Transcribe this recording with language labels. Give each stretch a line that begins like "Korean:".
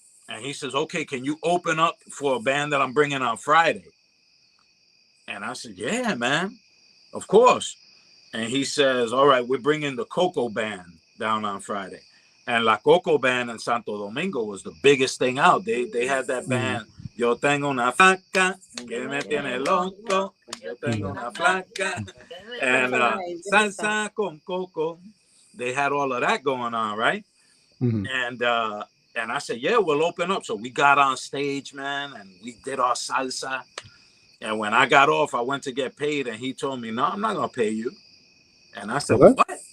English: And he says, "Okay, can you open up for a band that I'm bringing on Friday?" And I said, "Yeah, man, of course." And he says, "All right, we're bringing the Coco Band down on Friday." And La Coco Band in Santo Domingo was the biggest thing out. They had that band.
Spanish: Yo tengo una flaca que me tiene loco. Yo tengo una flaca. And salsa con coco.
English: They had all of that going on, right? And I said, "Yeah, we'll open up." So we got on stage, man, and we did our salsa. And when I got off, I went to get paid, and he told me, "No, I'm not going to pay you." And I said, "What?"